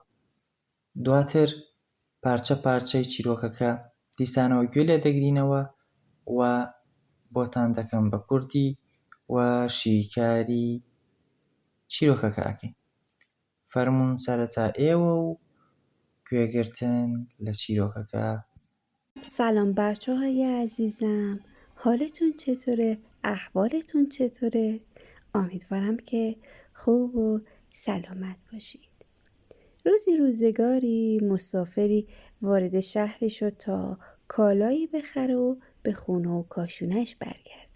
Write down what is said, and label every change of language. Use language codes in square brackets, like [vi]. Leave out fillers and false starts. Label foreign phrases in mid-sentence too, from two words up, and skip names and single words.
[ckb] دواتر پارچە پارچەی چیرۆکەکە دیسانەوە گوێ لێ دەگرینەوە و بۆتان دەکەم بە کوردی و شیکاری چیرۆکەکە ئەکەین. فەرموون سەرەتا ئێوە و گوێگرتن لە چیرۆکەکە. [fa] سلام بچه‌های عزیزم، حالتون چطوره؟ احوالتون چطوره؟ امیدوارم که خوب و سلامت باشید. روزگاری مسافری وارد شهری شد تا کالایی بخره و به خونه و کاشونش برگرده.